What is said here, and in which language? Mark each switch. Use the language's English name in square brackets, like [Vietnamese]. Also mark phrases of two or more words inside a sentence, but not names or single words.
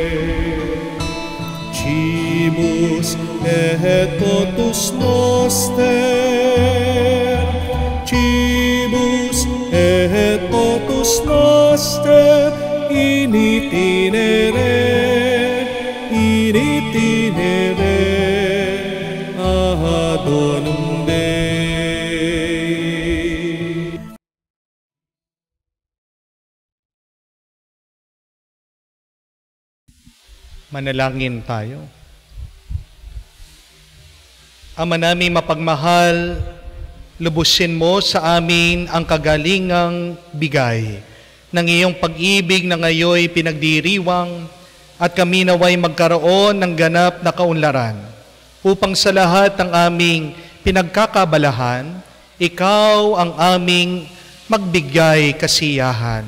[Latin] Cibus et potus noster, cibus et potus noster, in itinere ad donum Dei. [Filipino] Manalangin tayo. Ama namin mapagmahal, lubusin mo sa amin ang kagalingang bigay ng iyong pag-ibig na ngayoy pinagdiriwang, at kami naway magkaroon ng ganap na kaunlaran upang sa lahat ng aming pinagkakabalahan, ikaw ang aming magbigay kasiyahan.